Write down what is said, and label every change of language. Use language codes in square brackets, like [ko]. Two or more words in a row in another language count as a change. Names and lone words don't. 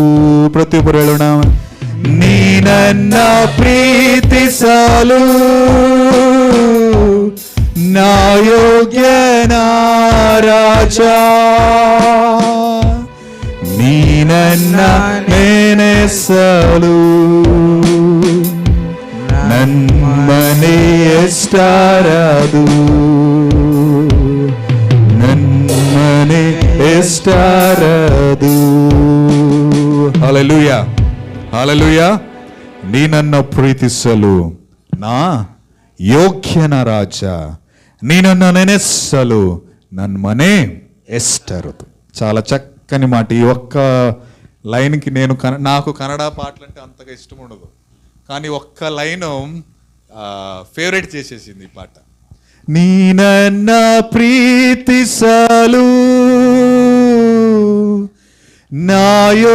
[kn] ಪ್ರತಿಯೊಬ್ಬರು ಹೇಳೋಣ, ನೀ ನನ್ನ ಪ್ರೀತಿಸಲು ನಾ ಯೋಗ್ಯನ ರಾಜ, ನೀ ನನ್ನ ನೆನೆಸಲು ನನ್ಮನೆ ಎಷ್ಟರದು, ನನ್ಮನೆ ಎಷ್ಟರದು. ಹಲ್ಲೆಲೂಯಾ ಹಲ್ಲೆಲೂಯಾ. ನೀ ನನ್ನ ಪ್ರೀತಿಸಲು ನಾ ಯೋಗ್ಯನ ರಾಜ, ನೀ ನನ್ನ ನೆನೆಸಲು ನನ್ನ ಮನೆ ಎಷ್ಟರದು. [te] చాలా చక్కని మాట. ఈ ఒక్క లైన్కి నాకు కన్నడ పాటలు అంటే అంతగా ఇష్టం ఉండదు, కానీ ఒక్క లైన్ ఫేవరెట్ చేసేసింది ఈ పాట. [kn] ನೀ ನನ್ನ ಪ್ರೀತಿಸಲು ನಾಯೋ.